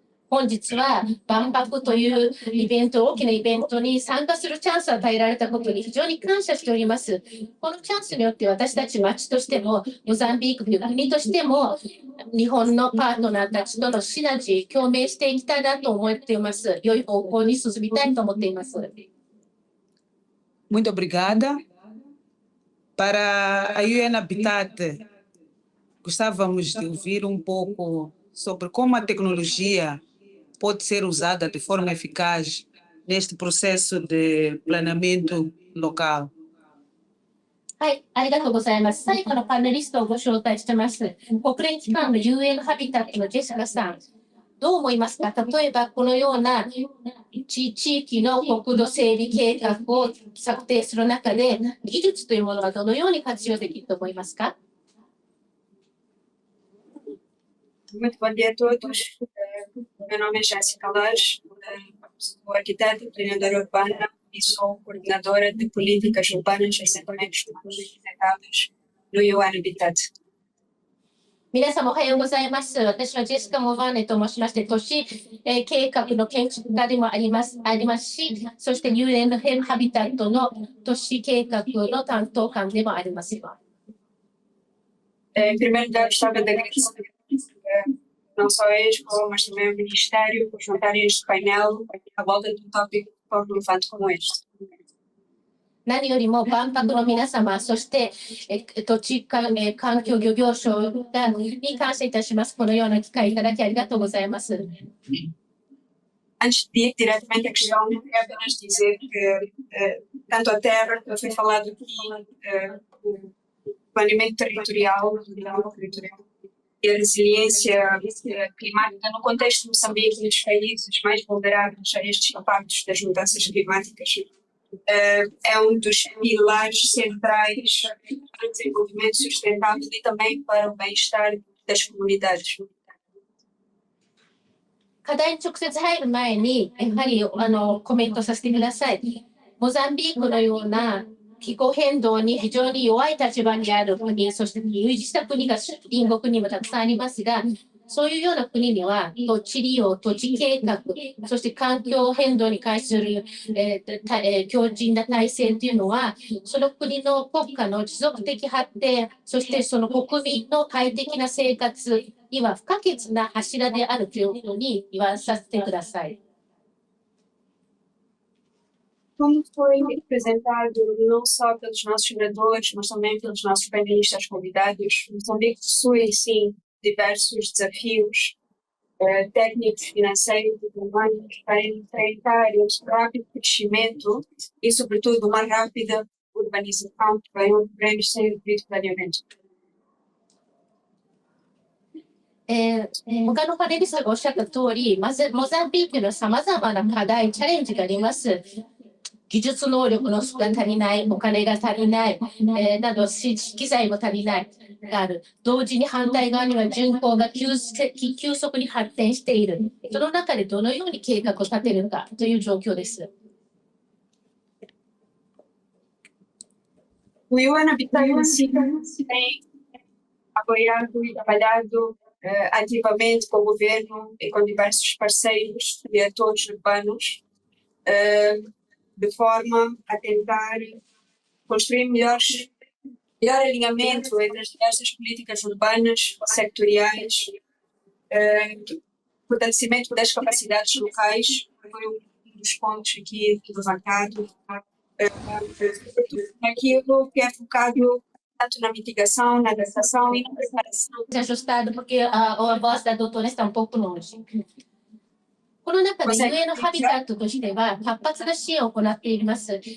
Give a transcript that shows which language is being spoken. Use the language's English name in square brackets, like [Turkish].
[Japanese] 本日は万博というイベント、大きなイベントに参加するチャンスを与えられたことに非常に感謝しております。このチャンスによって私たち町としても、モザンビークという国としても、日本のパートナーたちとのシナジー、共鳴していきたいなと思っています。良い方向に進みたいと思っています。 [Portuguese] Muito obrigada. Para a UN Habitat, gostávamos de ouvir um pouco sobre como a tecnologia pode ser usada de forma eficaz neste processo de planeamento local. [Japanese] はい、ありがとうございます。最後のパネリストをご招待してます。国連機関の UN ハビタットのジェシカさん、どう思いますか？例えばこのような地域の国土整備計画を策定する中で、技術というものはどのように活用できると思いますか？ [Portuguese] Muito bom dia a todos. Meu nome é Jéssica Lares, sou arquiteta e planeadora urbana e sou coordenadora de políticas urbanas e assentamentos sustentáveis no UN Habitat. [Japanese] 皆様おはようございます。私はジェシカ・モバーネと申しまして、都市計画の建築家でもありますし、そして UN ハビタットの都市計画の担当官でもあります。 [Portuguese] Em primeiro lugar, gostava de agradecer não só a Expo, mas também ao Ministério por juntarem este painel à volta de um tópico tão relevante como este. [Japanese] 何よりも万博の皆様、そして土地環境漁業省に感謝いたします。このような機会いただきありがとうございます。 [Portuguese] Antes de ir diretamente à questão, quero apenas dizer que tanto a terra, que foi falado aqui, o planeamento territorial e a resiliência climática no contexto de Moçambique e dos países mais vulneráveis a estes impactos das mudanças climáticas é um dos pilares centrais para o desenvolvimento sustentável e também para o bem-estar das comunidades. [Japanese] 課題に直接入る前に、やはりコメントさせてください。モザンビークのような気候変動に非常に弱い立場にある国、そして有事した国が隣国にもたくさんありますが、そういうような国には土地利用、土地計画、そして環境変動に関する強靭な体制というのは、その国の国家の持続的発展、そしてその国民の快適な生活には不可欠な柱であるというふうに言わさせてください。 [Portuguese] Como foi representado não só pelos nossos oradores, mas também pelos nossos painelistas convidados, Moçambique possui, sim, diversos desafios técnicos, financeiros e humanos para enfrentar este rápido crescimento e, sobretudo, uma rápida urbanização que vai ocorrer sem o devido planeamento. [Japanese] 他のパネリストがおっしゃった通り、まずモザンビークのさまざまな課題、チャレンジがあります。技術能力のが足りない、お金が足りない、など機材も足りないがある。同時に反対側には人口が急速に発展している。その中でどのように計画を立てるかという状況です。 [Portuguese] O UN Habitat tem apoiado e trabalhado ativamente com o governo e com diversos parceiros e atores urbanos de forma a tentar construir melhor alinhamento entre as diversas políticas urbanas, sectoriais, fortalecimento das capacidades locais, foi um dos pontos aqui levantado, naquilo que é focado tanto na mitigação, na adaptação e na preparação. Ajustado porque a voz da doutora está um pouco longe. [Japanese] この中で UN のハビタットとしては活発な支援を行っています。